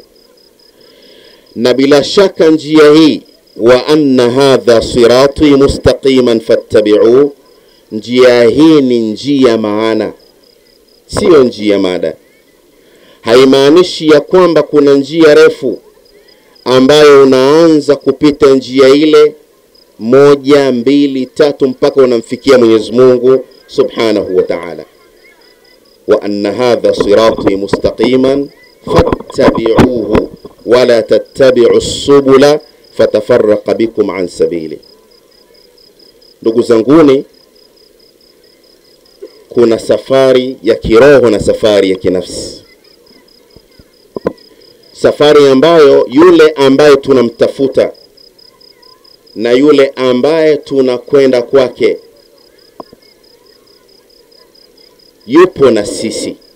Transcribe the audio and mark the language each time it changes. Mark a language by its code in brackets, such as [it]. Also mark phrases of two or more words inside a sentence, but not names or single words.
[sw] Na bila shaka njia hii, [ar] وأن هذا صراطي مستقيما فاتبعوا, [sw] njia hii ni njia maana, sio njia mada. Haimaanishi ya kwamba kuna njia refu ambayo unaanza kupita njia ile 1, 2, 3 mpaka unamfikia Mwenyezi Mungu [ar] سبحانه وتعالى. وأن هذا صراطي مستقيما فاتبعوه ولا تتبعوا السبل فتفرق بكم عن سبيل. [sw] Ndugu zanguni, kuna safari ya kiroho na safari ya kinafsi. Safari ambayo yule ambaye tunamtafuta na yule ambaye tunakwenda kwake yupo na sisi.